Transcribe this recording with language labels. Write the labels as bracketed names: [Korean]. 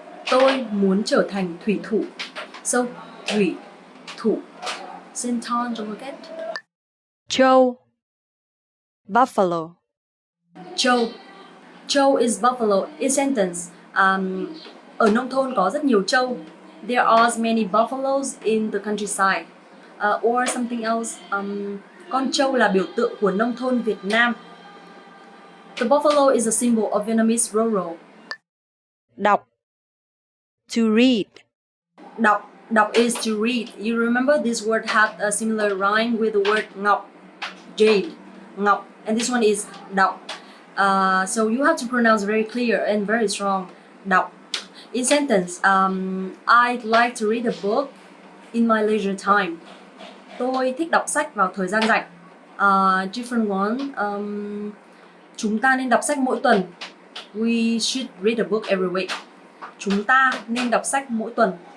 [Vietnamese] Tôi muốn trở thành thủy thủ. [English] So, thủy thủ. Same tone, don't forget. [Vietnamese] Trâu. Buffalo. [English] Trâu. Trâu is buffalo. In sentence, [Vietnamese] ở nông thôn có rất nhiều trâu. [English] There are as many buffaloes in the countryside. Or something else. [Vietnamese] Con trâu là biểu tượng của nông thôn Việt Nam. [English] The buffalo is a symbol of Vietnamese rural. [Vietnamese] Đọc. To read. [English] Đọc. Đọc is to read. You remember this word had a similar rhyme with the word ngọc. Jade. Ngọc. And this one is đọc. So you have to pronounce very clear and very strong. Đọc. In sentence, I'd like to read a book in my leisure time. [Vietnamese] Tôi thích đọc sách vào thời gian rảnh. [English] Different one. [Vietnamese] Chúng ta nên đọc sách mỗi tuần. [English] We should read a book every week. [Vietnamese] Chúng ta nên đọc sách mỗi tuần.